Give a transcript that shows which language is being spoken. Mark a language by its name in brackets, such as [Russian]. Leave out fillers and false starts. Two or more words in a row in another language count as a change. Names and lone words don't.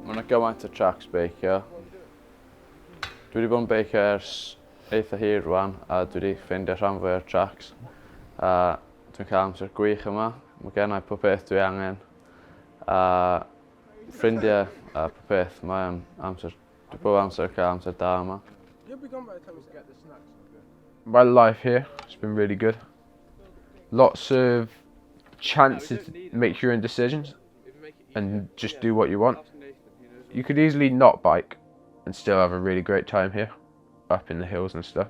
[Welsh] gymaint o tracks beicio. Dwi wedi bod yn beicio ers eitha hir rwan, a dwi wedi ffeindio rhan fwy o'r tracks. A dwi'n cael amser gwych yma, mae gennau pob peth dwi angen. A ffrindiau a pob peth, mae amser, dwi bob amser cael amser da yma. [English] My life here has been really good. Lots of chances to make your own decisions and just do what you want. You could easily not bike and still have a really great time here, up in the hills and stuff.